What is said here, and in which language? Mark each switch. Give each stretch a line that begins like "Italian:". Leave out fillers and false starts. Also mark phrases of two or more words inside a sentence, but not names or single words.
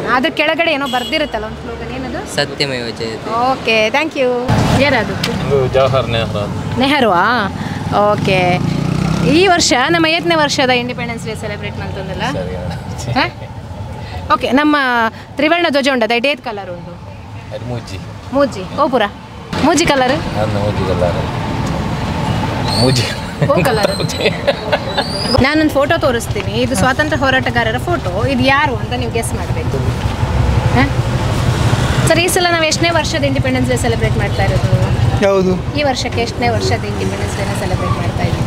Kannada: ಅದ್ರ ಕೆಳಗಡೆ ಏನೋ ಬರ್ದಿರುತ್ತಲ್ಲ ಒಂದು ಸ್ಲೋಗನ್, ಏನದು?
Sanskrit: ಸತ್ಯಮೇವ ಜಯತೆ.
English: OK, thank you.
Kannada: ಯಾರದು? ಜವಾಹರ್ ನೆಹರು. ನೆಹರುವಾ? ಓಕೆ, ಈ ವರ್ಷ ನಮ್ಮ 8ನೇ ವರ್ಷದ
English: Independence Day celebrate
Kannada: ಮಾಡ್ತಂದಲ್ಲ.
Tulu: ಓಕೆ, ನಮ್ಮ ತ್ರಿವರ್ಣ ಧ್ವಜ ಉಂಟದ ಏತ್ ಕಲರ್ ಉಂಟು? ಮೂಜಿ ಮೂಜಿ. ಓಪುರ ಮೂಜಿ ಕಲರ್? ಮೂಜಿ ಓ ಕಲರ್.
Kannada: ನಾನೊಂದು ಫೋಟೋ ತೋರಿಸ್ತೀನಿ, ಇದು ಸ್ವಾತಂತ್ರ್ಯ ಹೋರಾಟಗಾರರ ಫೋಟೋ. ಇದು ಯಾರು ಅಂತ ನೀವು ಗೆಸ್ ಮಾಡಬೇಕು. ಸರ್, ಈ ಸಲ ನಾವು ಎಷ್ಟನೇ ವರ್ಷದ
English: Independence Day celebrate
Kannada: ಮಾಡ್ತಾ ಇರೋದು? ಯಾವುದು? ಈ ವರ್ಷಕ್ಕೆ ಎಷ್ಟನೇ ವರ್ಷದ
English: Independence Day celebrate
Kannada: ಮಾಡ್ತಾ ಇದ್ದೀವಿ?